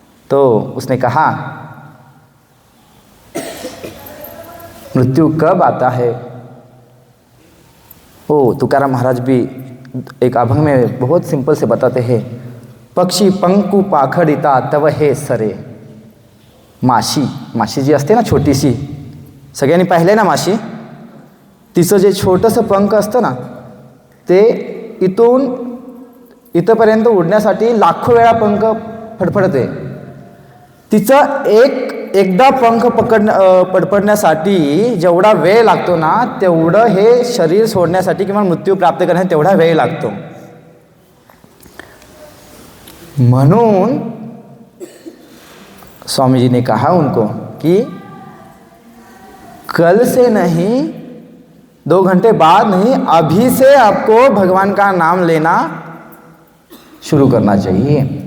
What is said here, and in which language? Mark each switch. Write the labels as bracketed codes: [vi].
[hi] तो उसने कहा, मृत्यु कब आता है? ओ तुकाराम महाराज भी एक अभंग में बहुत सिंपल से बताते हैं, [mr] पक्षी पंकु पाखडिता तव हे सरे। माशी जी असते ना छोटीशी, सगळ्यांनी पाहिले ना माशी? तिचं जे छोटंसं पंख असतं ना, ते इथून इथपर्यंत उडण्यासाठी लाखो वेळा पंख फडफडते. तिचं एकदा पंख पडपडण्यासाठी जेवढा वेळ लागतो ना, तेवढं हे शरीर सोडण्यासाठी किंवा मृत्यू प्राप्त करण्यासाठी तेवढा वेळ लागतो. [hi] म्हणून स्वामी जी ने कहा उनको कि कल से नहीं, 2 घंटे बाद नहीं, अभी से आपको भगवान का नाम लेना शुरू करना चाहिए.